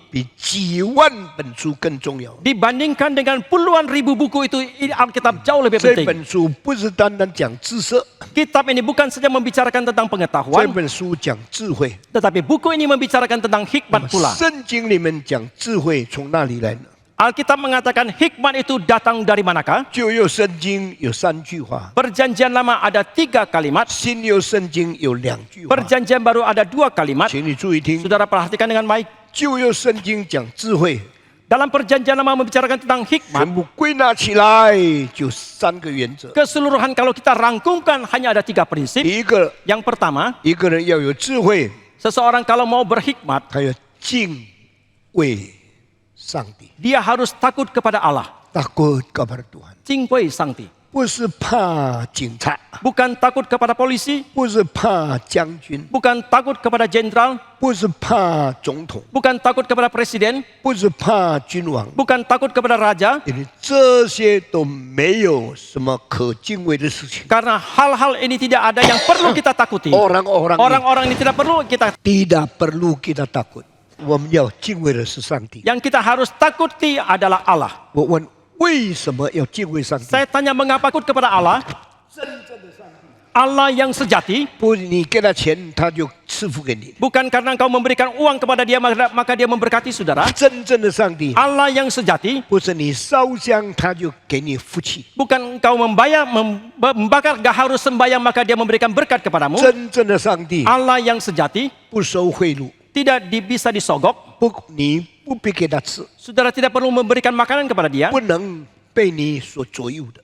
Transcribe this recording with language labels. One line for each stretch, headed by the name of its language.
Chinese: 比几万本书更重要。
Indonesian: dibandingkan dengan puluhan ribu buku itu, ini Alkitab jauh lebih
Chinese: 这
Indonesian: penting.
Chinese: 本书不是单单讲知识，
Indonesian: Kitab ini bukan saja membicarakan tentang
Chinese: 这
Indonesian: pengetahuan,
Chinese: 本书讲智慧。
Indonesian: tetapi buku ini membicarakan tentang hikmat pula.
Chinese: 圣经里面讲智慧从哪里来呢？
Indonesian: Alkitab mengatakan hikmat itu datang dari manakah?
Chinese: 旧约圣经有3句话，
Indonesian: Perjanjian lama ada 3 kalimat,
Chinese: 新约圣经有2句话。
Indonesian: perjanjian baru ada 2 kalimat.
Chinese: 请你注意听，
Indonesian: Saudara perhatikan dengan baik.
Chinese: 旧约圣经讲智慧，
Indonesian: Dalam perjanjian lama membicarakan tentang
Chinese: 全
Indonesian: hikmat,
Chinese: 部归纳起来就3个原则。
Indonesian: keseluruhan kalau kita rangkumkan hanya ada 3 prinsip.
Chinese: 第一个，
Indonesian: Yang pertama,
Chinese: 一个人要有智慧，
Indonesian: seseorang kalau mau berhikmat,
Chinese: 他要敬畏上帝，
Indonesian: dia harus takut kepada Allah. takut kepada Tuhan，
Chinese: Cingwei Sangti. 不是怕警察，
Indonesian: Bukan takut kepada polisi,
Chinese: 不是怕将军，
Indonesian: bukan takut kepada jenderal,
Chinese: 不是怕总统，
Indonesian: bukan takut kepada presiden,
Chinese: 不是怕君王，
Indonesian: bukan takut kepada raja,
Chinese: 因为这些都没有什么可敬畏的事情。
Indonesian: karena hal-hal ini tidak ada yang perlu kita takuti. Orang-orang ini Orang-orang ini tidak perlu kita. tidak perlu kita takut，
Chinese: 我们要敬畏的是上帝。
Indonesian: Yang kita harus takuti adalah Allah.
Chinese: 我问为什么要敬畏上帝？
Indonesian: Saya tanya mengapa takut kepada Allah? Allah yang sejati,
Chinese: 不，你给他钱，他就赐福给你。
Indonesian: bukan karena engkau memberikan uang kepada dia maka dia memberkati saudara.
Chinese: 真正的上帝
Indonesian: Allah yang sejati,
Chinese: 不是你烧香他就给你福气，
Indonesian: bukan engkau membakar gak harus sembahyang maka dia memberikan berkat kepadamu.
Chinese: 真正的上帝
Indonesian: Allah yang sejati
Chinese: 不收贿赂，
Indonesian: tidak bisa disogok.
Chinese: 你不必给他吃，
Indonesian: Saudara tidak perlu memberikan makanan kepada dia
Chinese: 不能被你所左右的。